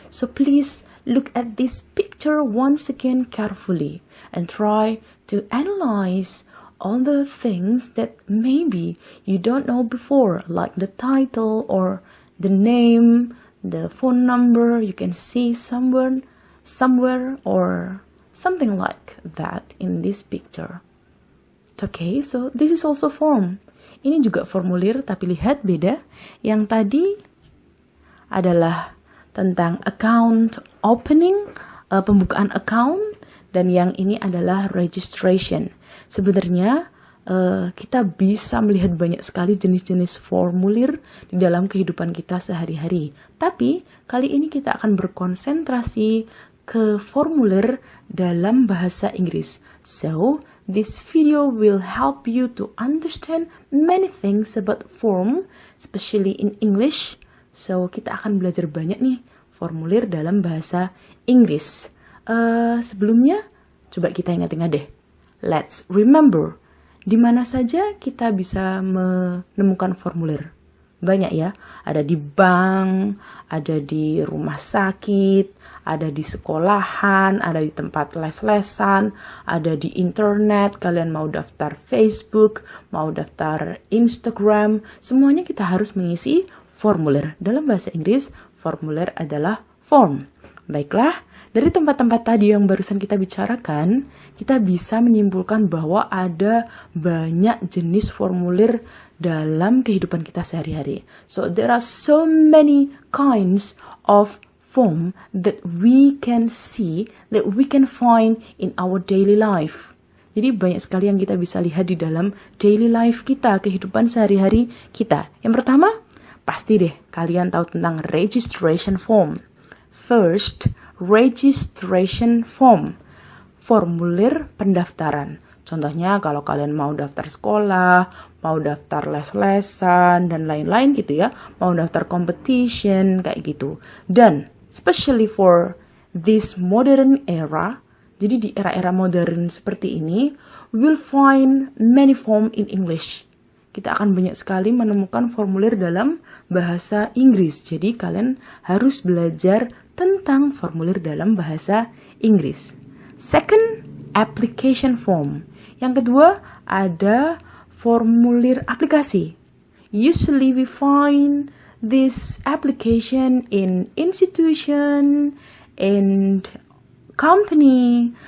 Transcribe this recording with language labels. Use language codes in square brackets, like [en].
[en] So, please look at this picture once again carefully and try to analyze all the things that maybe you don't know before, like the title or the name, the phone number you can see somewhere or something like that in this picture. Okay, so this is also form. [id] Ini juga formulir, tapi lihat beda. Yang tadi adalah tentang account opening, pembukaan account, dan yang ini adalah registration. Sebenarnya kita bisa melihat banyak sekali jenis-jenis formulir di dalam kehidupan kita sehari-hari. Tapi kali ini kita akan berkonsentrasi ke formulir dalam bahasa Inggris. [en] So, this video will help you to understand many things about form, especially in English. [id] So, kita akan belajar banyak nih formulir dalam bahasa Inggris. Sebelumnya, coba kita ingat-ingat deh. [en] Let's remember, [id] di mana saja kita bisa menemukan formulir. Banyak ya, ada di bank, ada di rumah sakit, ada di sekolahan, ada di tempat les-lesan, ada di internet, kalian mau daftar Facebook, mau daftar Instagram, semuanya kita harus mengisi formulir. Dalam bahasa Inggris, formulir adalah form. Baiklah, dari tempat-tempat tadi yang barusan kita bicarakan, kita bisa menyimpulkan bahwa ada banyak jenis formulir dalam kehidupan kita sehari-hari. [en] So there are so many kinds of form that we can see, that we can find in our daily life. [id] Jadi banyak sekali yang kita bisa lihat di dalam [en] daily life [id] kita, kehidupan sehari-hari kita. Yang pertama, pasti deh kalian tahu tentang registration form. [en] First, registration form, [id] formulir pendaftaran. Contohnya kalau kalian mau daftar sekolah, mau daftar les-lesan, dan lain-lain gitu ya, mau daftar competition, kayak gitu. [en] Dan, especially for this modern era, [id] jadi di era-era modern seperti ini, [en] we'll find many form in English. [id] Kita akan banyak sekali menemukan formulir dalam bahasa Inggris. Jadi kalian harus belajar tentang formulir dalam bahasa Inggris. [en] Second, application form. [id] Yang kedua, ada formulir aplikasi. [en] Usually we find this application in institution, in company.